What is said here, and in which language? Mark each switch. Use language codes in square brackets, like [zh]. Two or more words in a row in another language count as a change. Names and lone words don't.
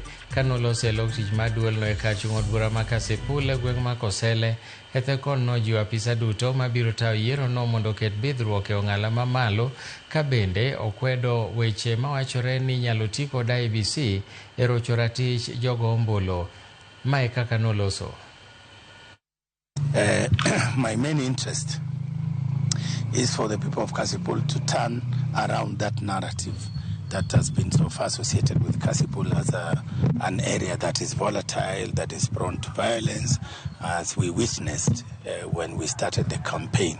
[luo] Kanolose lok tich mar duolno e kar chung' od bura ma Kasipul e gweng' ma Kosele, Ethekon nojiwo apisa duto mabiro tayo yierono mondo oket bidhruok e ong'ala mamalo, ka bende okwedo weche mawachore ni nyalo ti kod IEBC e rocho ratich jogo ombulu. Mae kaka noloso. [en] My main interest is for the people of Kasipul to turn around that narrative that has been so far associated with Kasipul as an area that is volatile, that is prone to violence, as we witnessed when we started the campaign.